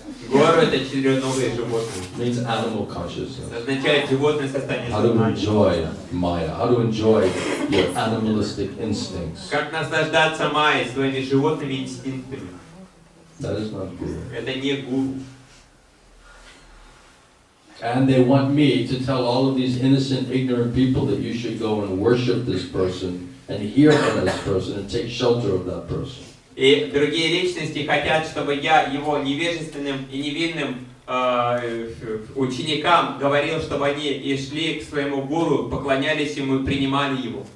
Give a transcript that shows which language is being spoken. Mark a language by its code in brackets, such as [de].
[ru] Гору это 4-ногое животное. [en] Means animal consciousness. [ru] Означает животное состояние [en] How to [ru] сознания. [en] enjoy Maya, how to enjoy your animalistic instincts. [ru] Как наслаждаться майей, своими животными инстинктами. [en] That is not guru. [ru] Это не гуру. [en] And they want me to tell all of these innocent, ignorant people that you should go and worship this person and hear from this person and take shelter of that person. [ru] И другие личности хотят, чтобы я его невежественным и невинным ученикам говорил, чтобы они и шли к своему гуру, поклонялись ему и принимали его.